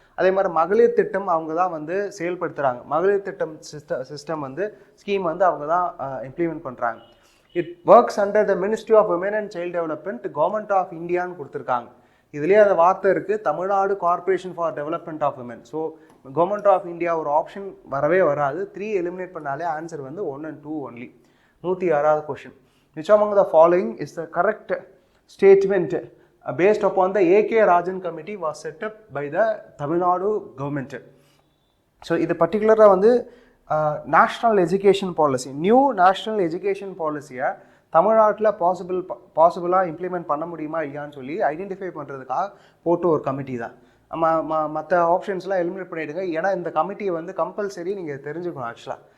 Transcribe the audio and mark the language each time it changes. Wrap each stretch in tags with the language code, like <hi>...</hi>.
<ta>அதே மாதிரி மகளிர் திட்டம் அவங்க தான் வந்து செயல்படுத்துகிறாங்க. மகளிர் திட்டம் சிஸ்டம் வந்து ஸ்கீம் வந்து அவங்க தான் இம்ப்ளிமெண்ட் பண்ணுறாங்க.</ta> <en>It works under the ministry of women and child development, government of இந்தியான்னு கொடுத்துருக்காங்க.</en> <ta>இதுலேயே அந்த வார்த்தை இருக்குது, Tamil Nadu corporation for development of women. So government of India ஒரு ஆப்ஷன் வரவே வராது. 3 எலிமினேட் பண்ணாலே ஆன்சர் வந்து 1 and 2 only. 106வது question.</ta> <en>Which among the following is the correct statement based upon the A.K. Rajan committee was set up by the Tamil Nadu government?</en> <ta>So இது பர்டிகுலராக வந்து national education policy, new national education பாலிசியை தமிழ்நாட்டில் பாசிபிளாக implement பண்ண முடியுமா இல்லையான்னு சொல்லி identify பண்ணுறதுக்காக போட்டு ஒரு கமிட்டி தான். மற்ற ஆப்ஷன்ஸ்லாம் எலிமினேட் பண்ணிவிடுங்க. ஏன்னா இந்த கமிட்டியை வந்து கம்பல்சரி நீங்கள் தெரிஞ்சுக்கணும் ஆக்சுவலாக.</ta>